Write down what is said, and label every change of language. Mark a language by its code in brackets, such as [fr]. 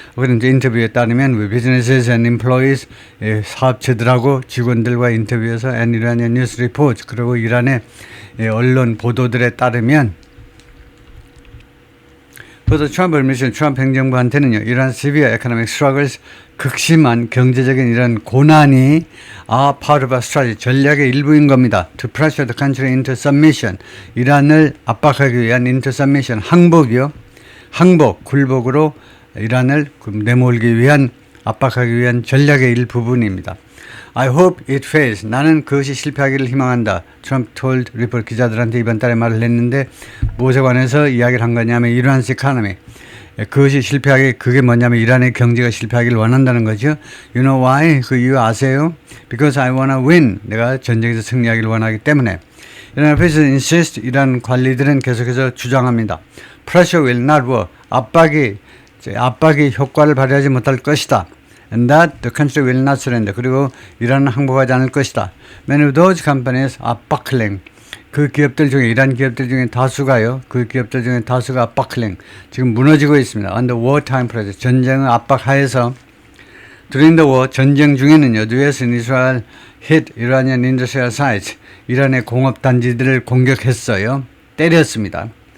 [ko] 그런 인터뷰에 따르면 [en] businesses and employees, [ko] 사업체들하고 직원들과 인터뷰에서 [en] and Iranian news reports, [ko] 그리고 이란의 언론 보도들에 따르면 그래서 트럼프 행정부한테는요, 이러한 [en] severe economic struggles, [ko] 극심한 경제적인 이런 고난이 [en] are part of a strategy, [ko] 전략의 일부인 겁니다. [en] To pressure the country into submission, [ko] 이란을 압박하기 위한 [en] into submission, [ko] 항복이요. 항복, 굴복으로 이란을 내몰기 위한, 압박하기 위한 전략의 일부분입니다. [en] I hope it fails. [ko] 나는 그것이 실패하기를 희망한다. 트럼프 told 리포터 기자들한테 이번 달에 말을 했는데 무엇에 관해서 이야기를 한 거냐면 이란's economy. 그것이 그게 뭐냐면 이란의 경제가 실패하기를 원한다는 거죠. [en] You know why? [ko] 그 이유 아세요? [en] Because I wanna win. [ko] 내가 전쟁에서 승리하기를 원하기 때문에. 이란 앞에서 insist, 이란 관리들은 계속해서 주장합니다. [en] Pressure will not work. [ko] 압박이 효과를 발휘하지 못할 것이다. [en] And that the country will not surrender. [ko] 그리고 이란은 항복하지 않을 것이다. [en] Many of those companies are buckling. [ko] 그 기업들 중에, 이란 기업들 중에 다수가요. 그 기업들 중에 다수가 buckling. 지금 무너지고 있습니다. [en] Under wartime pressure. [ko] 전쟁의 압박 하에서 [en] During the war, [ko] 전쟁 중에는요. [en] The US and Israel hit Iranian industrial sites. [ko] 이란의 공업 단지들을 공격했어요. 때렸습니다.